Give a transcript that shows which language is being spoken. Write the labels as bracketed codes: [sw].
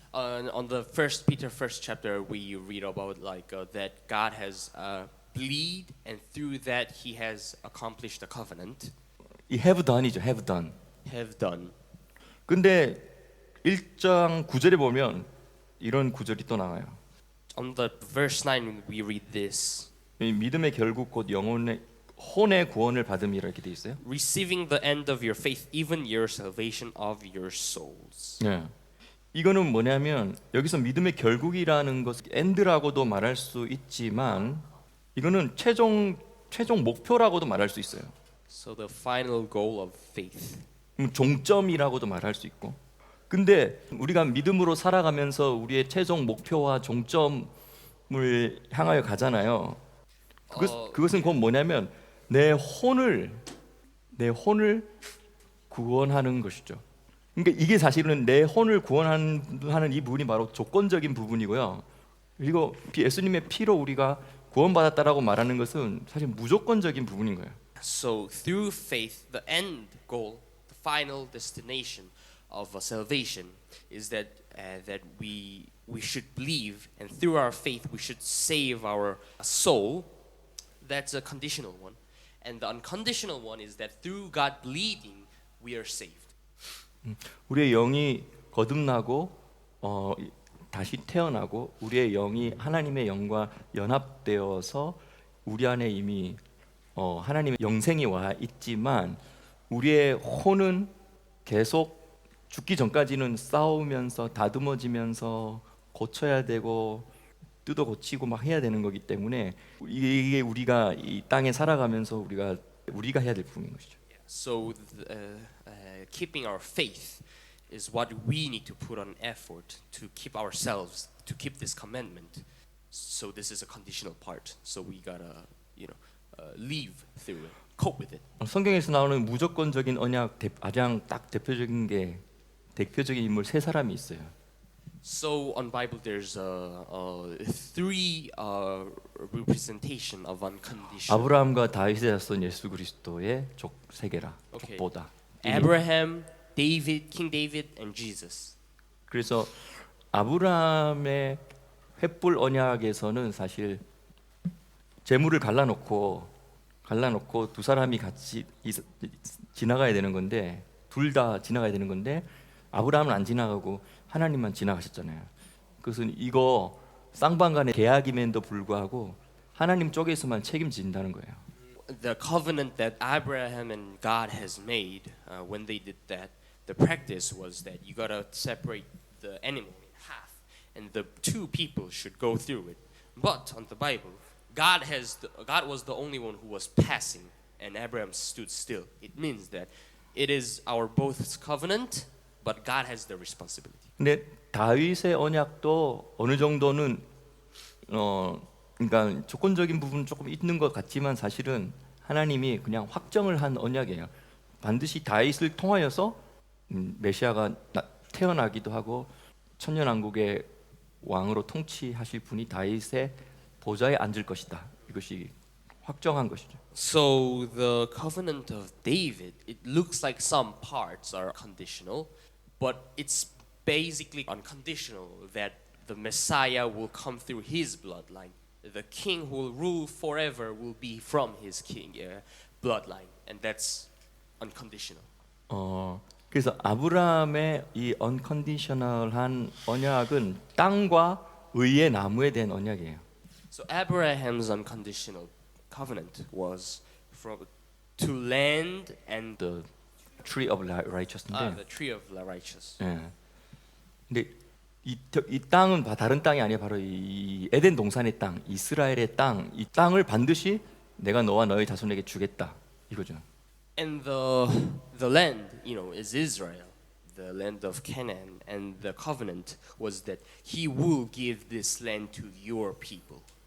[en] On the first Peter first chapter, we read about like that God has believed, and through that He has accomplished the covenant. 이 have done이죠, have done. Have done. [ko] 근데 1장 9절에 보면 이런 구절이 또 나와요. [en] On the verse 9, we read this: [ko] 이 믿음의 결국 곧 영혼의 혼의 구원을 받음이라 이렇게 돼 있어요. [en] receiving the end of your faith, even your salvation of your souls. [ko] 예. 이거는 뭐냐면 여기서 믿음의 결국이라는 것 end라고도 말할 수 있지만 이거는 최종 목표라고도 말할 수 있어요. [en] So the final goal of faith. [ko] 종점이라고도 말할 수 있고. 근데 우리가 믿음으로 살아가면서 우리의 최종 목표와 종점을 향하여 가잖아요. 그것은 곧 뭐냐면 내 혼을 구원하는 것이죠. 그러니까 이게 사실은 내 혼을 구원하는 이 부분이 바로 조건적인 부분이고요. 그리고 예수님의 피로 우리가 구원받았다라고 말하는 것은 사실 무조건적인 부분인 거예요. [en] So through faith, the end goal, the final destination of salvation is that we should believe, and through our faith we should save our soul. That's a conditional one, and the unconditional one is that through God bleeding we are saved. [ko] 우리의 영이 거듭나고 다시 태어나고 우리의 영이 하나님의 영과 연합되어서 우리 안에 이미 하나님의 영생이 와 있지만 우리의 혼은 계속 죽기 전까지는 싸우면서 다듬어지면서 고쳐야 되고 뜯어 고치고 막 해야 되는 거기 때문에 이게 우리가 이 땅에 살아가면서 우리가 해야 될 부분인 것이죠. [en] So keeping our faith is what we need to put on effort to keep ourselves, to keep this commandment. So this is a conditional part. So we gotta, live through it, cope with it. [ko] 성경에서 나오는 무조건적인 언약 가장 딱 대표적인 인물 세 사람이 있어요. [en] So on Bible there's three representation of unconditional. [ko] 아브라함과 다윗의 자손 예수 그리스도의 세계라. [en] Okay. [ko] 족보다. [en] Abraham, David, King David, and Jesus. [ko] 그래서 아브라함의 횃불 언약에서는 사실 재물을 갈라놓고 두 사람이 같이 지나가야 되는 건데 둘 다 지나가야 되는 건데 아브라함은 안 지나가고 하나님만 지나가셨잖아요. 그것은 이거 쌍방간의 계약임에도 불구하고 하나님 쪽에서만 책임진다는 거예요. [en] The covenant that Abraham and God has made, when they did that, the practice was that you gotta separate the animal in half, and the two people should go through it. But on the Bible, God was the only one who was passing, and Abraham stood still. It means that it is our both's covenant, but God has the responsibility. [ko] 근데 다윗의 언약도 어느 정도는 그러니까 조건적인 부분 조금 있는 것 같지만 사실은 하나님이 그냥 확정을 한 언약이에요. 반드시 다윗을 통하여서 메시아가 태어나기도 하고 천년왕국의 왕으로 통치하실 분이 다윗의 보좌에 앉을 것이다. 이것이 확정한 것이죠. [en] So the covenant of David, it looks like some parts are conditional, but it's basically unconditional that the Messiah will come through his bloodline. The king who will rule forever will be from his king bloodline, and that's unconditional. [ko] 그래서 아브라함의 이 unconditional한 언약은 땅과 의의 나무에 대한 언약이에요. [en] So Abraham's unconditional covenant was to land and the tree of righteousness. the tree of the righteous. [ko] 예. 근데 이 땅은 다른 땅이 아니라 바로 이 에덴 동산의 땅, 이스라엘의 땅, 이 땅을 반드시 내가 너와 너의 자손에게 주겠다 이거죠. [en] And the land, is Israel, the land of Canaan, and the covenant was that He will give this land to your people.